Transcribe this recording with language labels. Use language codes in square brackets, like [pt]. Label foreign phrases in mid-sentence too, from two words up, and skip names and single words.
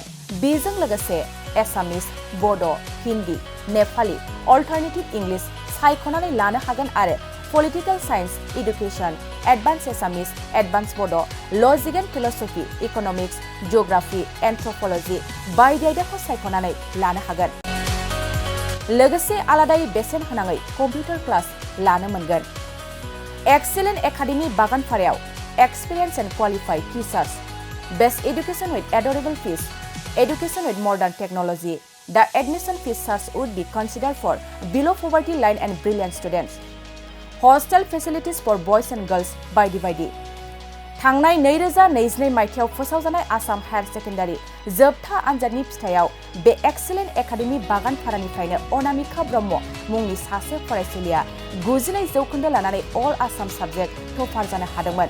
[brx] बेजों लोगोसे एसामिस, बड', हिन्दी, नेपाली, [en] Alternative English [brx] सायख'नानै लानो हागोन आरो [en] Political Science, Education, Advance Assamese, Advance Bodo', Logic and Philosophy, Economics, Geography, Anthropology [brx] बायदि आयदाखौ सायख'नानै लानो हागोन। लोगोसे आलादायै बेसेन होनाङै [en] computer class [brx] लानो मोनगोन। [en] एक्सीलेन्ट एकाडेमी बागानफारायाव experience and qualified teachers, best education with adorable fees, education with modern technology. The admission fees charge would be considered for below poverty line and brilliant students. Hostel facilities for boys and girls by divided. [brx] थांनाय 2022 मायथाइयाव फोसावजानाय आसाम हायर सेकेन्डारि जोबथा आनजादनि फिथाइयाव बे एक्सीलेन्ट एकाडेमी बागानफारानिफ्रायनो अनामिका ब्रह्म मुंनि सासे फरायसुलिया 92% लानानै [en] All Assam subject topper [brx] जानो हादोंमोन।